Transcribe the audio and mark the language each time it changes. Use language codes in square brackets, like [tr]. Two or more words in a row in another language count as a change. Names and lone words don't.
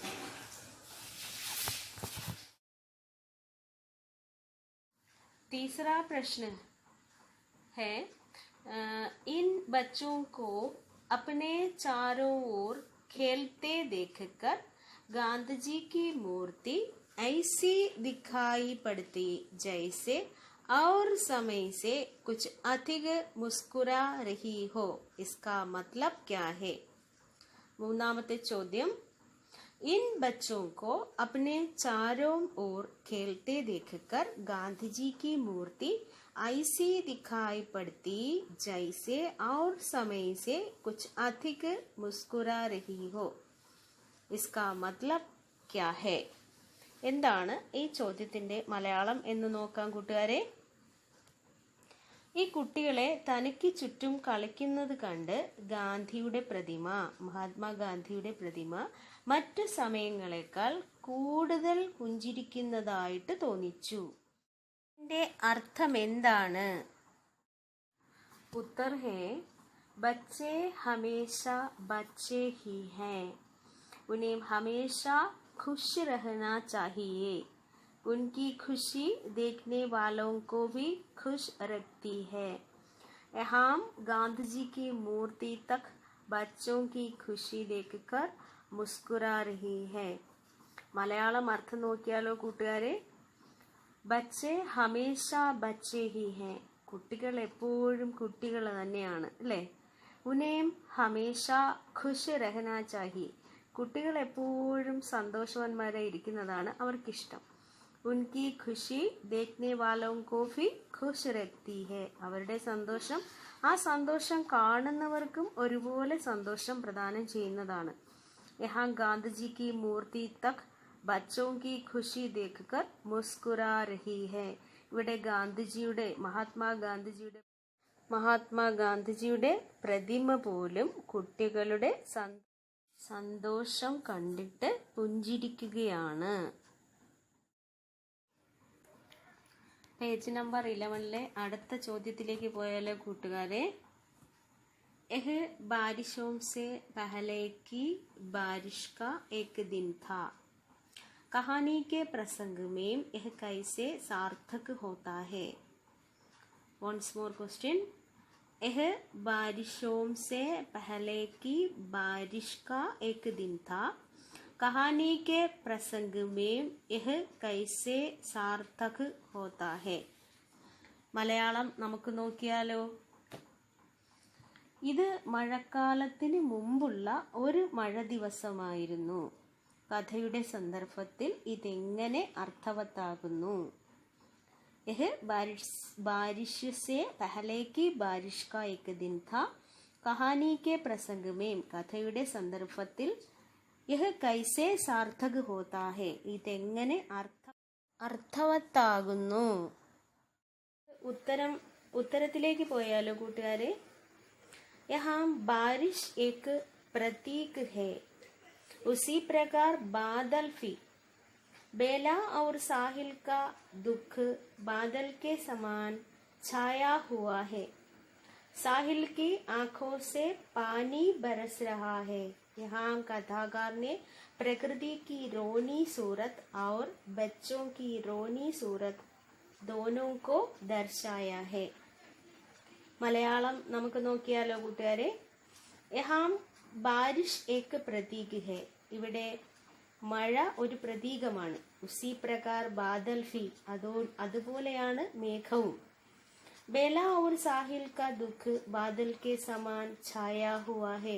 [hi] तीसरा प्रश्न है, इन बच्चों को अपने चारों ओर खेलते देखकर गांधी जी की मूर्ति ऐसी दिखाई पड़ती जैसे और समय से कुछ अधिक मुस्कुरा रही हो. इसका मतलब क्या है? [ml] മൂന്നാമത്തെ ചോദ്യം, [hi] इन बच्चों को अपने चारों ओर खेलते देखकर गांधी जी की मूर्ति ऐसी दिखाई पड़ती जैसे और समय से कुछ अधिक मुस्कुरा रही हो. इसका मतलब क्या है? [ml] എന്താണ് ഈ ചോദ്യത്തിന്റെ മലയാളം എന്ന് നോക്കാം കൂട്ടുകാരെ. ഈ കുട്ടികളെ തനിക്ക് ചുറ്റും കളിക്കുന്നത് കണ്ട് ഗാന്ധിയുടെ പ്രതിമ, മഹാത്മാഗാന്ധിയുടെ പ്രതിമ മറ്റു സമയങ്ങളെക്കാൾ കൂടുതൽ പുഞ്ചിരിക്കുന്നതായിട്ട് തോന്നിച്ചു. ഇതിന്റെ അർത്ഥം എന്താണ്? [hi] उत्तर है, बच्चे हमेशा बच्चे ही हैं. उन्हें हमेशा खुश रहना चाहिए. उनकी खुशी देखने वालों को भी खुश रखती है. यहाँ गांधी जी की मूर्ति तक बच्चों की खुशी देखकर मुस्कुरा रही है. [ml] മലയാളം അർത്ഥം നോക്കിയാലോ കൂട്ടുകാരെ? [hi] बच्चे हमेशा बच्चे ही हैं. [ml] കുട്ടികൾ എപ്പോഴും കുട്ടികൾ തന്നെയാണ് അല്ലേ? [hi] उन्हें हमेशा खुश रहना चाहिए. [ml] കുട്ടികൾ എപ്പോഴും സന്തോഷവാന്മാരായി ഇരിക്കുന്നതാണ് അവർക്കിഷ്ടം. [hi] उनकी खुशी देखने वालों को भी खुश रखती है. [ml] അവരുടെ സന്തോഷം ആ സന്തോഷം കാണുന്നവർക്കും ഒരുപോലെ സന്തോഷം പ്രദാനം ചെയ്യുന്നതാണ്. [hi] यहाँ गांधीजी की मूर्ति तक बच्चों की खुशी देखकर मुस्कुरा रही है. [ml] ഇവിടെ ഗാന്ധിജിയുടെ മഹാത്മാഗാന്ധിജിയുടെ പ്രതിമ പോലും കുട്ടികളുടെ സന്തോഷം കണ്ടിട്ട് പുഞ്ചിരിക്കുകയാണ്. പേജ് നമ്പർ 11 അടുത്ത ചോദ്യത്തിലേക്ക് പോയാലോ കൂട്ടുകാരെ. [hi] यह बारिशों से पहले की बारिश का एक दिन था. कहानी के प्रसंग में यह कैसे सार्थक होता है? [en] once more question. [hi] यह बारिशों से पहले की बारिश का एक दिन था. कहानी के प्रसंग में यह कैसे सार्थक होता है? [ml] മലയാളം നമുക്ക് നോക്കിയാലോ. ഇത് മഴക്കാലത്തിന് മുമ്പുള്ള ഒരു മഴ ദിവസമായിരുന്നു. കഥയുടെ സന്ദർഭത്തിൽ ഇതെങ്ങനെ അർത്ഥവത്താകുന്നു? [hi] यह बारिश से पहले की बारिश का एक दिन था. कहानी के प्रसंग में. [ml] കഥയുടെ സന്ദർഭത്തിൽ [hi] यह कैसे सार्थक होता है. [ml] ഇതെങ്ങനെ അർത്ഥവത്താകുന്നു? ഉത്തരത്തിലേക്ക് പോയാലോ കൂട്ടുകാരെ. [hi] यहाँ बारिश एक प्रतीक है. उसी प्रकार बादल भी. बेला और साहिल का दुख बादल के समान छाया हुआ है. साहिल की आंखों से पानी बरस रहा है. यहाँ कथाकार ने प्रकृति की रोनी सूरत और बच्चों की रोनी सूरत दोनों को दर्शाया है. [ml] മലയാളം നമുക്ക് നോക്കിയാലോ കൂട്ടുകാരെ. [hi] यहाँ बारिश एक प्रतीक है. [ml] ഇവിടെ മഴ ഒരു പ്രതീകമാണ്. [hi] उसी प्रकार बादल भी. [ml] അതുപോലെയാണ് മേഘവും. [hi] बेला और साहिल का दुःख बादल के समान छाया हुआ है.